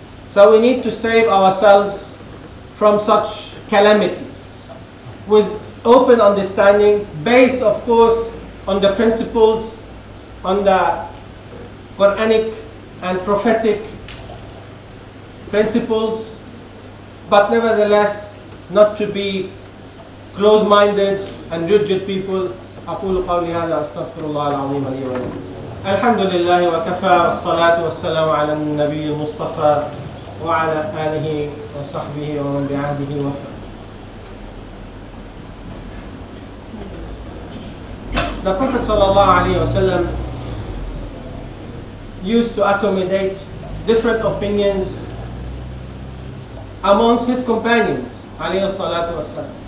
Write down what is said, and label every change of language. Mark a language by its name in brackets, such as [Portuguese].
[English] So we need to save ourselves from such calamities with open understanding, based of course on the principles, on the Quranic and prophetic principles, but nevertheless not to be close-minded and rigid people. [Arabic] أقول قولي هذا أستغفر الله العظيم لي ولكم. الحمد لله وكفى والصلاة والسلام على النبي المصطفى وعلى آله وصحبه ومن بعهده وفى. [English] The Prophet ﷺ used to accommodate different opinions amongst his companions ﷺ.